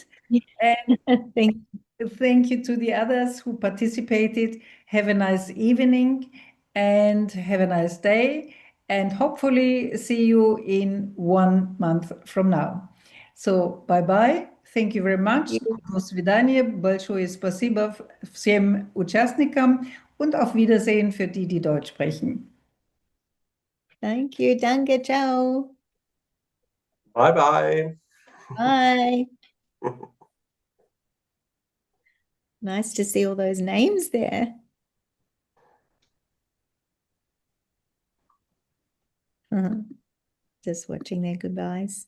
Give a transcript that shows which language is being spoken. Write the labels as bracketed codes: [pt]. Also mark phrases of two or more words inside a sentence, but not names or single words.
[en] And thank you to the others who participated. Have a nice evening and have a nice day. And hopefully see you in 1 month from now. So bye-bye. Thank you very much. [ru] До свидания. Большое спасибо всем участникам [de] und auf Wiedersehen für die, die Deutsch sprechen. [en] Thank you. Danke, ciao. Bye-bye. Bye. Nice to see all those names there. Just watching their goodbyes.